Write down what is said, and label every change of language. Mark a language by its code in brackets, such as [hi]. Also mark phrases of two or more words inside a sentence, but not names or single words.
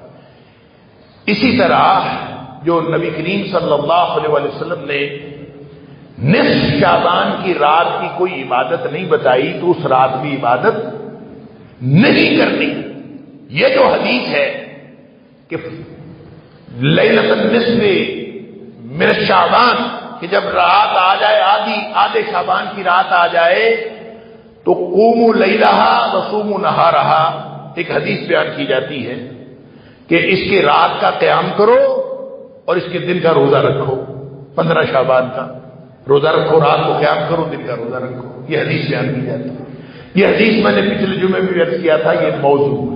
[ur] اسی طرح جو نبی کریم صلی اللہ علیہ وسلم نے نصف شعبان کی رات کی کوئی عبادت نہیں بتائی تو اس رات بھی عبادت نہیں کرنی۔ یہ جو حدیث ہے کہ [ar] لیلۃ النصف من شعبان، [ur] کہ جب رات آ جائے، آدھے شعبان کی رات آ جائے تو [ar] قوموا لیلہا وصوموا نہارہا، [ur] ایک حدیث بیان کی جاتی ہے کہ اس کے رات کا قیام کرو اور اس کے دن کا روزہ رکھو، 15 شعبان کا روزہ رکھو، رات کو قیام کرو، دن کا روزہ رکھو، یہ حدیث بیان کی جاتی ہے۔ یہ حدیث میں نے پچھلے جمعے میں بیان کیا تھا، یہ موضوع ہے۔